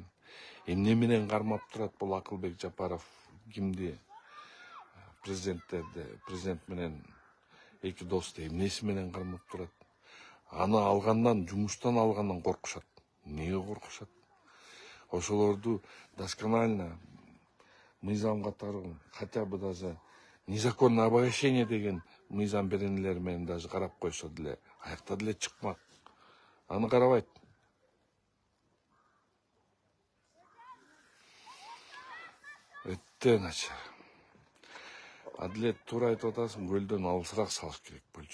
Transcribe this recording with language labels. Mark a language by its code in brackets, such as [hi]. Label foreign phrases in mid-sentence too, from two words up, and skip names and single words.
[ky] Эмне менен кармап турат бул Акылбек Жапаров кимди? Президент менен эки досту эмнеси менен кармап турат? Аны алгандан, жумуштан алгандан коркушат. Эмнеге коркушат? Ошолорду досконально мыйзам катары, [ru] хотя бы даже незаконное обогащение [ky] деген мыйзам беренелер менен даже карап койсо деле, аякта деле чыкмак. Аны карабайт. Өтө начар. Адилет, туура айтып атасың, көлдөн алысыраак салыш керек болчу.